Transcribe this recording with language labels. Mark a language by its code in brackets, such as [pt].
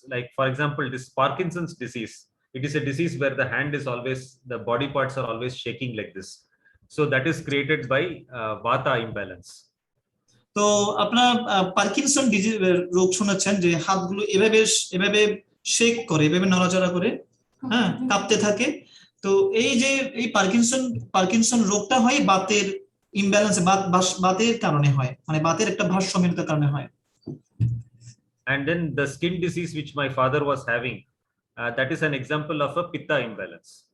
[en] Like for example, this Parkinson's disease. It is a disease where the hand is always, the body parts are always shaking like this. So that is created by Vata imbalance. [bn] তো আপনার Parkinson disease রোগ শুনেছেন, যে হাতগুলো এভাবে shake করে, এভাবে নড়াচড়া করে, হ্যাঁ, কাঁপতে থাকে। তো এই যে এই পার্কিনসন রোগটা হয় বাতের ইমব্যালেন্স, বাতের কারণে হয়, মানে বাতের একটা ভারসাম্যহীনতার কারণে হয়। [en] And then the skin disease which my father was having, that is an example of a Pitta imbalance.